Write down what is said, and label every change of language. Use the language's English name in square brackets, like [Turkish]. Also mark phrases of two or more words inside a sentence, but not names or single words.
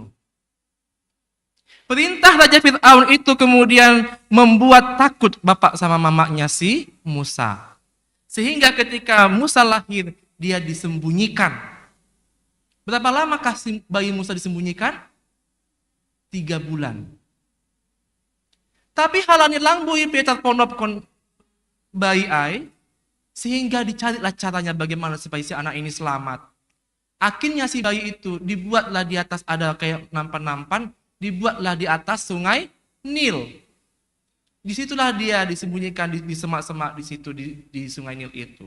[Indonesian] Perintah Raja Fir'aun itu kemudian membuat takut bapak sama mamanya si Musa. Sehingga ketika Musa lahir, dia disembunyikan. Berapa lamakah bayi Musa disembunyikan? 3 bulan. Tapi [Batak Simalungun] halani langbui Peter ponop kon bayi ai, [Indonesian] sehingga dicarilah caranya bagaimana supaya si anak ini selamat. Akhirnya si bayi itu dibuatlah di atas ada kayak nampan-nampan, dibuatlah di atas sungai Nil. Disitulah dia disembunyikan di semak-semak di situ di sungai Nil itu.